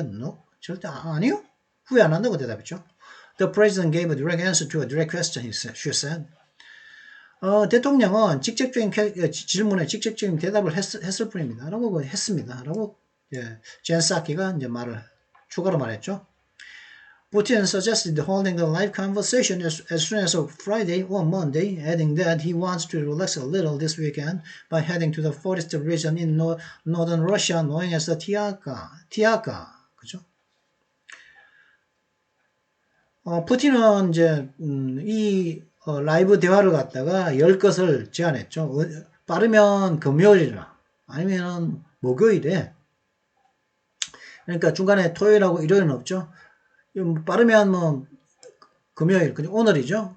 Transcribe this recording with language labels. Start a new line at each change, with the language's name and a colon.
Korean: No, 절대 아니요. 후회 안 한다고 대답했죠.
English: The president gave a direct answer to a direct question, she said.
Korean: 대통령은 직접적인 질문에 직접적인 대답을 했을 뿐입니다. 라고 했습니다. 라고 젠 사키가 이제 추가로 말했죠.
English: Putin suggested holding the live conversation as soon as Friday or Monday, adding that he wants to relax a little this weekend by heading to the forest region in northern Russia, known as the Tiaka.
Korean: 그죠? 푸틴은 이제 이 라이브 대화를 갖다가 열 것을 제안했죠. 빠르면 금요일이나 아니면 목요일에. 그러니까 중간에 토요일하고 일요일은 없죠. 빠르면 금요일, 오늘이죠.